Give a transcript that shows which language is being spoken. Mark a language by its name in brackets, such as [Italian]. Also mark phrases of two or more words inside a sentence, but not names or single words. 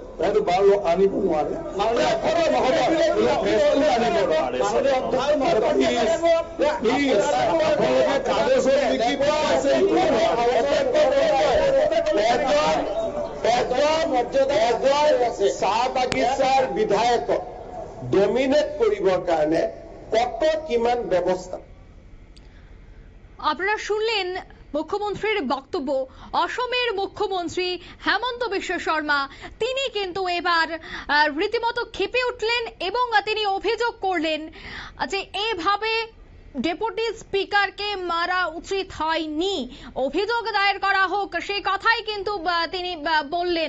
[Assamese] এইটো বাঁহ আনিব নোৱাৰে, চাহ বাগিচাৰ বিধায়কক ডমিনেট কৰিবৰ কাৰণে কত কিমান ব্যবস্থা। [Bangla] আপনারা শুনলেন মুখ্যমন্ত্রীর বক্তব্য। অসমের মুখ্যমন্ত্রী হেমন্ত বিশ্ব শর্মা তিনি কিন্তু এবার রীতিমতো ক্ষেপে উঠলেন এবং তিনি অভিযোগ করলেন যে এভাবে ডেপুটি স্পিকারকে মারা উচিত হয়নি, অভিযোগ দায়ের করা হোক সেই কথাই কিন্তু তিনি বললেন।